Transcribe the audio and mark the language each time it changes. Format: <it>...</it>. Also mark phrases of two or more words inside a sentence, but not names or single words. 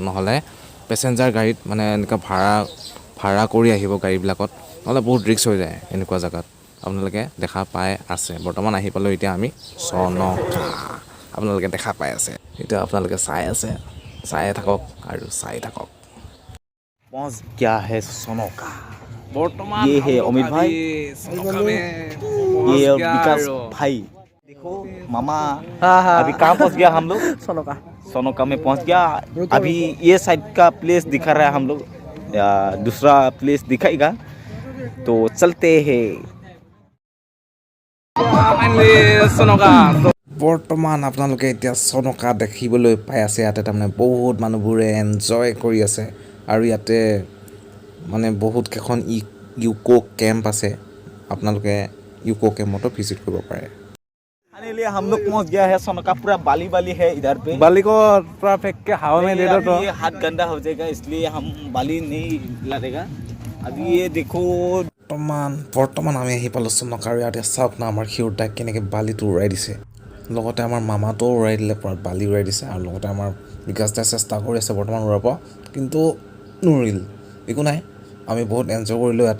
<as>নহ'লে পেচেঞ্জাৰ গাড়ীত মানে এনেকুৱা ভাড়া কৰি আহিব গাড়ীবিলাকত, নহ'লে বহুত ৰিস্ক হৈ যায়। এনেকুৱা জেগাত আপোনালোকে দেখা পাই আছে। বৰ্তমান আহি পালোঁ এতিয়া আমি চনকা, আপোনালোকে দেখা পাই আছে। এতিয়া আপোনালোকে চাই থাকক আৰু চাই থাকক।</as> <hi>पहुंच गया है सोनोका।</hi> <as>বৰ্তমান</as> <hi>ये है अमित भाई, ये विकास भाई। देखो मामा, अभी कहाँ पहुंच गया हम लोग? सोनोका में पहुंच गया। अभी ये साइड का प्लेस दिखा रहा है हम लोग, दूसरा प्लेस दिखाएगा, तो चलते हैं।</hi> <as>বৰ্তমান আপোনালোকে এতিয়া চনকা দেখিবলৈ পাই আছে। ইয়াতে তাৰমানে বহুত মানুহবোৰে এনজয় কৰি আছে। আৰু ইয়াতে মানে বহুত কেইখন</as> <en>eco camp</en> <as>আছে। আপোনালোকে ইউকো কেম্পতো ভিজিট কৰিব পাৰে।</as> <hi>फाइनली हम लोग पहुंच गया है सोनोका। पूरा बाली है इधर पे। बाली को पूरा फेंक के हवा में दे दो तो ये हाथ गंदा हो जाएगा, इसलिए हम बाली नहीं डालेगा। अभी ये देखो,</hi> <as>বৰ্তমান আমি আহি পালোঁ চনকা। আৰু ইয়াতে চাওক না, আমাৰ শিউৰ দাক কেনেকৈ বালিটো উৰাই দিছে। লগতে আমাৰ মামাটোও উৰাই দিলে, পূৰা বালি উৰাই দিছে। আৰু লগতে আমাৰ বিকাশ দাই চেষ্টা কৰি আছে বৰ্তমান উৰাব, কিন্তু নোৱাৰিল। একো নাই, আমি বহুত এনজয় কৰিলোঁ ইয়াতে।</as>